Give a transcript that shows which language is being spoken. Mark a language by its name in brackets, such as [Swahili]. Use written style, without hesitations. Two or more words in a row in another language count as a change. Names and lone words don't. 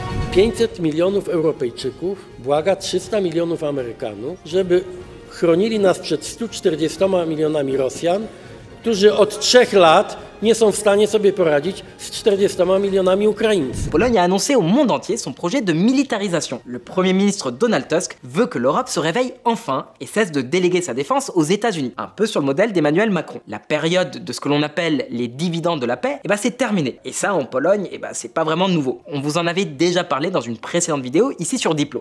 [Polish] 500 milionów Europejczyków błaga 300 milionów Amerykanów, żeby chronili nas przed 140 milionami Rosjan, którzy od 3 lat nie są w stanie sobie poradzić z 40 milionami Ukraińców. [French] Pologne a annoncé au monde entier son projet de militarisation. Le Premier ministre Donald Tusk veut que l'Europe se réveille enfin et cesse de déléguer sa défense aux États-Unis, un peu sur le modèle d'Emmanuel Macron. La période de ce que l'on appelle les dividendes de la paix, c'est terminé. Et ça, en Pologne, c'est pas vraiment nouveau. On vous en avait déjà parlé dans une précédente vidéo ici sur Diplo.